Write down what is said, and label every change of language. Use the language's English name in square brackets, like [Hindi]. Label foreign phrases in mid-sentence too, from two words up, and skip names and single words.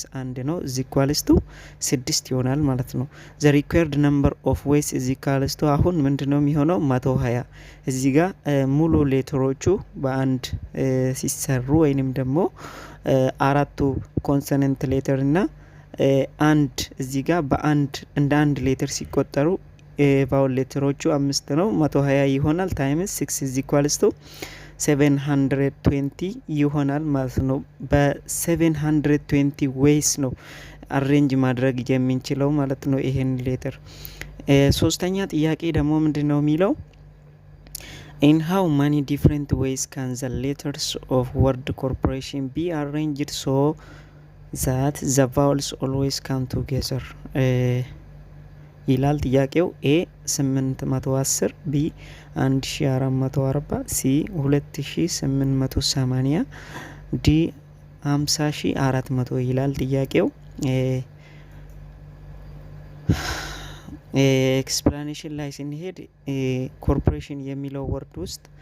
[Amharic] 1 ነው እዚ ኳልስቱ 6 ይሆናል ማለት ነው። [English] the required number of ways [Amharic] እዚ ኳልስቱ አሁን ምንድነው የሚሆነው 120 እዚህ ጋር ሙሉ ሌተሮቹ በአንድ ሲሰሩ ወይንም ደግሞ አራቱ [English] consonant letter [Amharic] እና አንድ እዚህ ጋር በአንድ እንደ አንድ ሌተር ሲቆጠሩ ቫውል ሌተሮቹ 5 ነው 120 ይሆናል ታይምስ 6 [English] is equals to [Amharic] 720 ይሆናል ማለት ነው። በ720 ዌይስ ነው አሬንጅ ማድረግ የምንችለው ማለት ነው ይሄን ሌተር። ሶስተኛ ጥያቄ ደግሞ ምንድነው የሚለው [English] in how many different ways can the letters of word corporation be arranged so that the vowels always come together [Amharic] ይላል ጥያቄው። ኤ 810 ቢ 1440 ሲ 2880 ዲ 50400 ይላል ጥያቄው። ኤክስፕላኔሽን ላይ ስንሄድ ኮርፖሬሽን የሚለው ወርድ ውስጥ